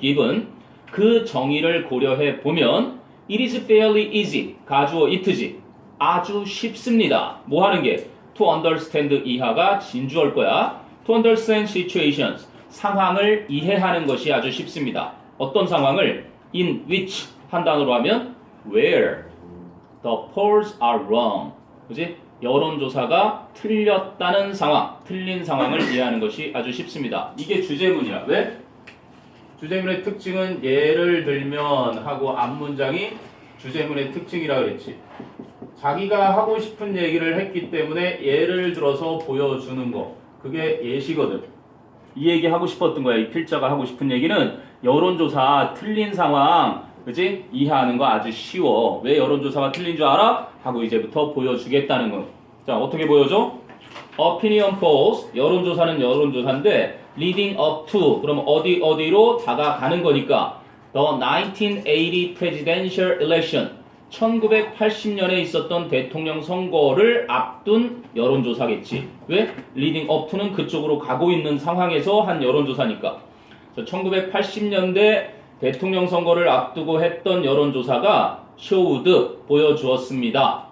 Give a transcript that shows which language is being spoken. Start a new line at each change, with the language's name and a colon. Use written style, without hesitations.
Korean: given 그 정의를 고려해 보면
English: it is fairly easy
Korean: 가주어 it지 아주 쉽습니다. 뭐 하는 게? to understand 이하가 진주어일 거야.
English: to understand situations
Korean: 상황을 이해하는 것이 아주 쉽습니다. 어떤 상황을?
English: in which
Korean: 한 단어로 하면
English: where the polls are wrong 그지?
Korean: 여론조사가 틀렸다는 상황, 틀린 상황을 이해하는 것이 아주 쉽습니다. 이게 주제문이야. 왜? 주제문의 특징은 예를 들면 하고 앞문장이 주제문의 특징이라 그랬지. 자기가 하고 싶은 얘기를 했기 때문에 예를 들어서 보여주는 거. 그게 예시거든. 이 얘기 하고 싶었던 거야. 이 필자가 하고 싶은 얘기는 여론조사 틀린 상황 그치? 이해하는 거 아주 쉬워. 왜 여론조사가 틀린 줄 알아? 하고 이제부터 보여주겠다는 거. 자, 어떻게 보여줘?
English: Opinion polls.
Korean: 여론조사는 여론조사인데
English: leading up to.
Korean: 그럼 어디로 다가가는 거니까.
English: The 1980 presidential election.
Korean: 1980년에 있었던 대통령 선거를 앞둔 여론조사겠지. 왜?
English: leading up to
Korean: 는 그쪽으로 가고 있는 상황에서 한 여론조사니까. 1980년대 대통령 선거를 앞두고 했던 여론조사가
English: showed
Korean: 보여주었습니다.